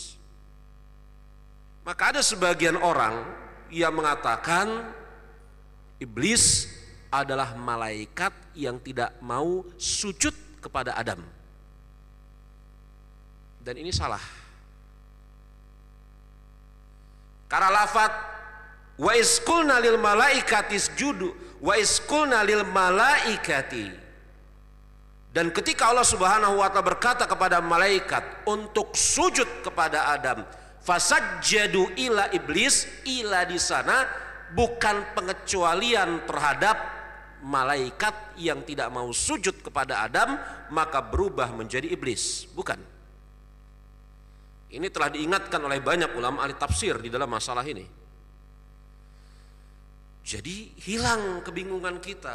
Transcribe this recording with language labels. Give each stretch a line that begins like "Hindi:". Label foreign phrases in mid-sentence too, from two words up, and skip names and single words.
Indonesian: Maka ada sebagian orang yang mengatakan iblis adalah malaikat yang tidak mau sujud kepada Adam, dan ini salah. Karena lafaz
Arabic: وإذ قلنا للملائكة اسجدوا, وإذ قلنا للملائكة,
Indonesian: dan ketika Allah
Arabic: سبحانه وتعالى
Indonesian: berkata kepada malaikat untuk sujud kepada Adam,
Arabic: فسجدوا إلا إبليس,
Indonesian: ila di sana bukan pengecualian terhadap malaikat yang tidak mau sujud kepada Adam maka berubah menjadi iblis, bukan. Ini telah diingatkan oleh banyak ulama ahli tafsir di dalam masalah ini. Jadi hilang kebingungan kita.